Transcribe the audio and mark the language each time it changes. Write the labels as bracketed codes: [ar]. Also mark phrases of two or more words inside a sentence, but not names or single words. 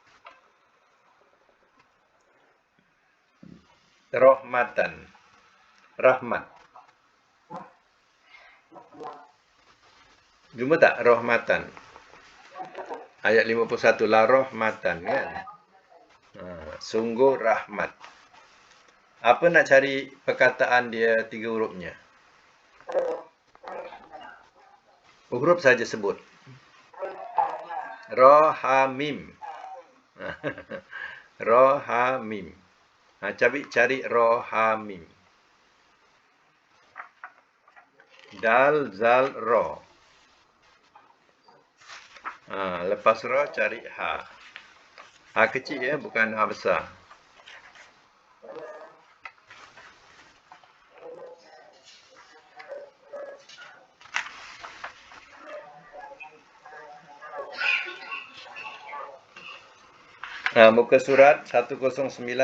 [ms] Rahmatan. Rahmat. Jumpa tak rahmatan? Ayat 51 la rahmatan, kan? Sungguh rahmat. Apa nak cari perkataan dia 3 hurufnya? Huruf saja sebut. Ra ha mim. Ra ha mim. Cari ra ha mim. Dal zal ra. Lepas ra cari ha. Ha kecil, ya, bukan ha besar. Muka surat 109.